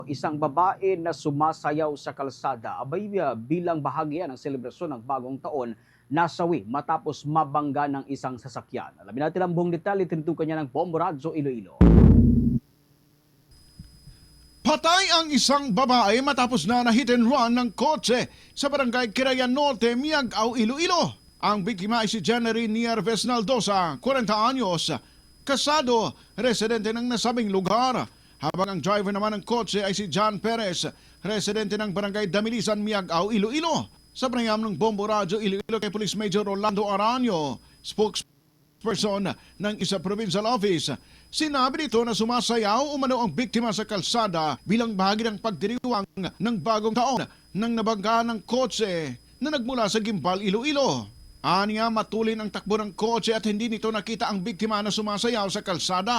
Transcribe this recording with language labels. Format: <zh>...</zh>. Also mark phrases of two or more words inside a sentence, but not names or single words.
<tl>Isang babae na sumasayaw sa kalsada abay bilang bahagi ng selebrasyon ng bagong taon nasawi matapos mabangga ng isang sasakyan. Alamin natin ang buong detalye, tinutukan niya ng Bombo Radyo Iloilo. Patay ang isang babae matapos na</tl> <en>hit and run</en> <tl>ng kotse sa barangay Kirayan Norte, Miagao, Iloilo. Ang biktima ay si Janery Nieves Naldosa, 40 anyos, kasado, residente ng nasabing lugar. Habang ang driver naman ng kotse ay si John Perez, residente ng barangay Damilisan, Miagao, Iloilo. Sa panayam ng Bombo Radyo Iloilo kay Police Major Rolando Aranio, spokesperson ng isa</tl> <en>provincial office,</en> <tl>sinabi nito na sumasayaw umano ang biktima sa kalsada bilang bahagi ng pagdiriwang ng bagong taon nang nabangga ng kotse na nagmula sa Gimbal, Iloilo. Aniya, matulin ang takbo ng kotse at hindi nito nakita ang biktima na sumasayaw sa kalsada.</tl>